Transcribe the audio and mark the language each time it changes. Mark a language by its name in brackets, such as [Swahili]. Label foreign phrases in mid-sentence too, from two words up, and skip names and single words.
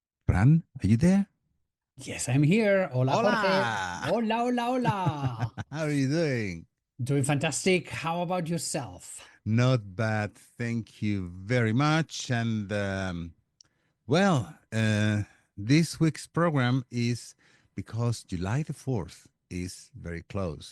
[English] Fran, are you there? Yes, I'm here. Hola, Jorge. Hola! [Spanish] Hola, hola, hola. [English] How are you doing? Doing fantastic. How about yourself? Not bad. Thank you very much. This week's program is because July the 4th is very close.